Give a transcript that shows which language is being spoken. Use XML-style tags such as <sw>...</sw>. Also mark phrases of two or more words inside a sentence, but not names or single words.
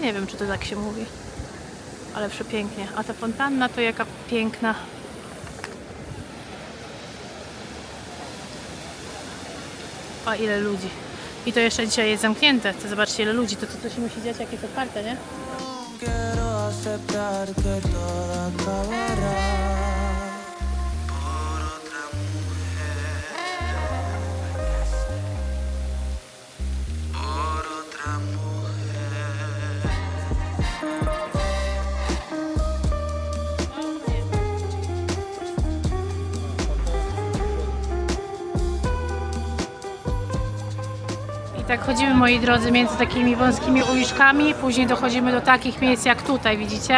<pl>Nie wiem, czy to tak się mówi, ale przepięknie. A ta fontanna to jaka piękna. A ile ludzi. I to jeszcze dzisiaj jest zamknięte. To zobaczcie ile ludzi. To co się musi dziać, jak jest otwarte, nie?</pl> <es>Quiero aceptar que todo acabará por otra mujer, por otra mujer.</es> <pl>I tak chodzimy, moi drodzy, między takimi wąskimi uliczkami, później dochodzimy do takich miejsc jak tutaj, widzicie?</pl>